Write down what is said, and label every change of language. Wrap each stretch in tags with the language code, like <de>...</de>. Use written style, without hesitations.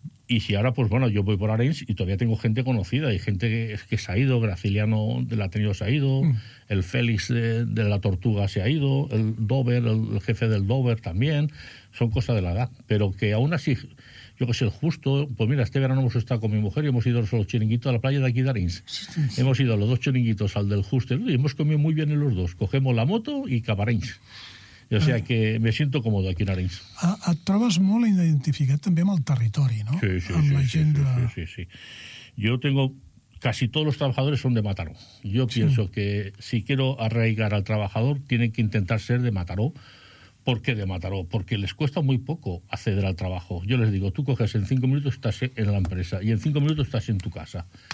<es>Y si ahora, pues bueno, yo voy por Arenys y todavía tengo gente conocida. Hay gente que se ha ido, Graciliano del Ateneo se ha ido, el Félix de la Tortuga se ha ido, el Dover, el jefe del Dover también. Son cosas de la edad. Pero que aún así, yo que sé, el justo... Pues mira, este verano hemos estado con mi mujer y hemos ido a los chiringuitos a la playa de aquí de Arenys. Sí, sí, sí. Hemos ido a los dos chiringuitos, al del justo, y hemos comido muy bien en los dos. Cogemos la moto y</es> <ca>cap a Arenys. O sigui que</ca> <es>me siento cómodo aquí en Arenys.</es> <ca>Et trobes molt identificat també amb el territori, no? Sí, sí, amb sí, la gent sí, de... sí, sí, sí.</ca> <es>Yo tengo... Casi todos los trabajadores son de Mataró. Yo sí. pienso que si quiero arraigar al trabajador, tienen que intentar ser de Mataró. ¿Por qué de Mataró? Porque les cuesta muy poco acceder al trabajo. Yo les digo, tú coges en 5 minutos estás en la empresa y en 5 minutos estás en tu casa.</es>